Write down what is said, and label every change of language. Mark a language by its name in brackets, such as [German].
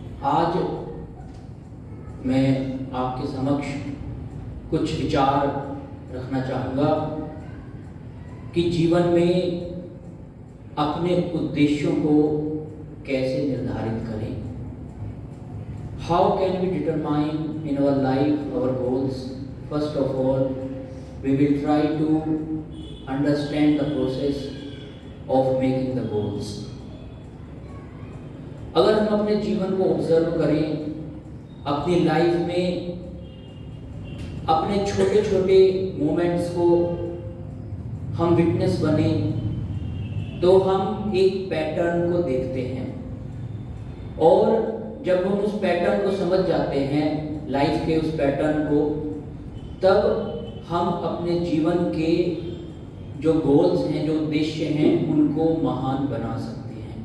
[Hindi] आज मैं आपके समक्ष कुछ विचार रखना चाहूँगा कि जीवन में अपने उद्देश्यों को कैसे निर्धारित करें। [English] How can we determine in our life our goals? First of all, we will try to understand the process of making the goals. [Hindi] अगर हम अपने जीवन को ऑब्जर्व करें, अपनी लाइफ में अपने छोटे छोटे मोमेंट्स को हम विटनेस बने, तो हम एक पैटर्न को देखते हैं और जब हम उस पैटर्न को समझ जाते हैं, लाइफ के उस पैटर्न को, तब हम अपने जीवन के जो गोल्स हैं, जो उद्देश्य हैं, उनको महान बना सकते हैं।